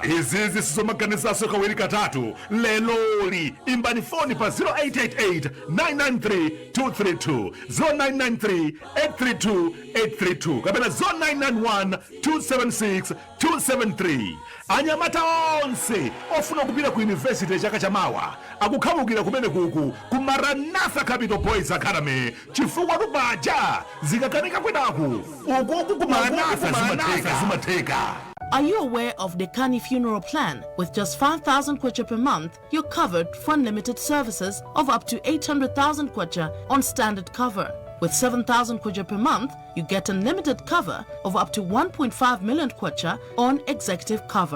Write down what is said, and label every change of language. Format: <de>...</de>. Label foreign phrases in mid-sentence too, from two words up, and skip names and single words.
<ny>Izizi sizomaganizaso kawiri katatu. Leloli imbani foni pa 0888 993 232 0993 832 832 kapena 0991 276 273. Anyamata onse ofuna kupita ku university chaka chamawa akukhamukira kumene kuku ku Maranatha Capital Boys Academy, chifukwa tupaja zikakanika kwenaku ukuku ku Maranatha zimatheka.</ny> <en>Are you aware of the Nkhani funeral plan? With just 5,000 kwacha per month, you're covered for unlimited services of up to 800,000 kwacha on standard cover. With 7,000 kwacha per month, you get unlimited cover of up to 1.5 million kwacha on executive cover.</en>